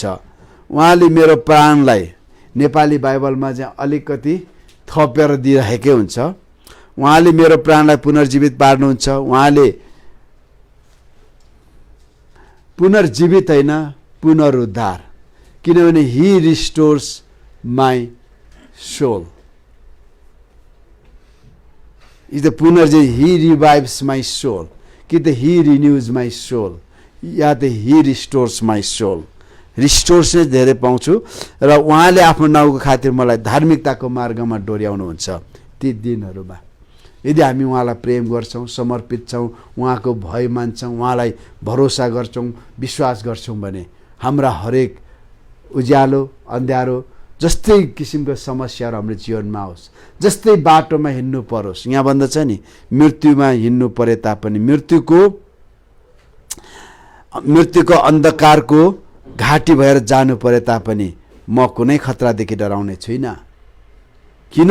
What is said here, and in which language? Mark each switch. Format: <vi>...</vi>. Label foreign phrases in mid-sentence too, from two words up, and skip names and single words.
<ne>उहाँले मेरो प्राणलाई, नेपाली बाइबलमा चाहिँ अलिकति थपेर दिइरहेकै हुन्छ, उहाँले मेरो प्राणलाई पुनर्जीवित पार्नुहुन्छ। उहाँले पुनर्जीवित होइन, पुनरुद्धार, किनभने</ne> <en>he restores my soul. is the पुनर्जीवित, he revives my soul,</en> <ne>कि त</ne> <en>he renews my soul,</en> <ne>या त</ne> <en>he restores my soul.</en> <ne>रिस्टोर्स नै धेरै पाउँछु र उहाँले आफ्नो नाउँको खातिर मलाई धार्मिकताको मार्गमा डोर्याउनुहुन्छ। ती दिनहरूमा यदि हामी उहाँलाई प्रेम गर्छौँ, समर्पित छौँ, उहाँको भय मान्छौँ, उहाँलाई भरोसा गर्छौँ, विश्वास गर्छौँ भने हाम्रा हरेक उज्यालो, अन्ध्यारो, जस्तै किसिमको समस्याहरू हाम्रो जीवनमा आओस्, जस्तै बाटोमा हिँड्नु परोस्, यहाँ भन्दछ नि मृत्युमा हिँड्नु परे तापनि, मृत्युको अन्धकारको घाटी भएर जानु परे तापनि म कुनै खतरादेखि डराउने छुइनँ, किन?</ne>